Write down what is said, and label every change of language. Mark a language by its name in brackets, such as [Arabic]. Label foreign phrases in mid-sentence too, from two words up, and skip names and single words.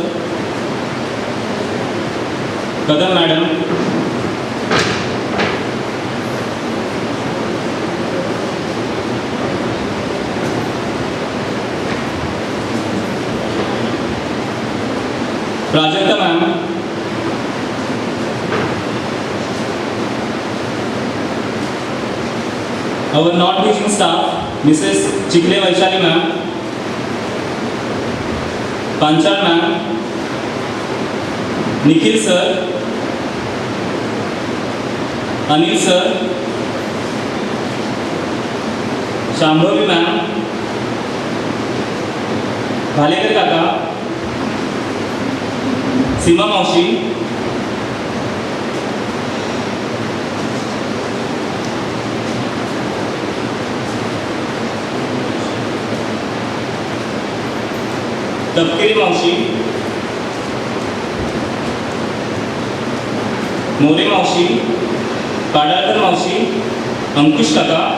[Marathi] कदम मैडम, प्राजक्ता मैम, [English] our non-teaching staff, Mrs. Chikle Vaishali ma'am, Panchal ma'am, Nikhil sir, Anil sir, Shambhavi ma'am, [Marathi] भालेकर काका, सीमा मौसी, तपकिरी मौसी, मोरे मौसी, पाडाळकर मौसी, अंकुश काका,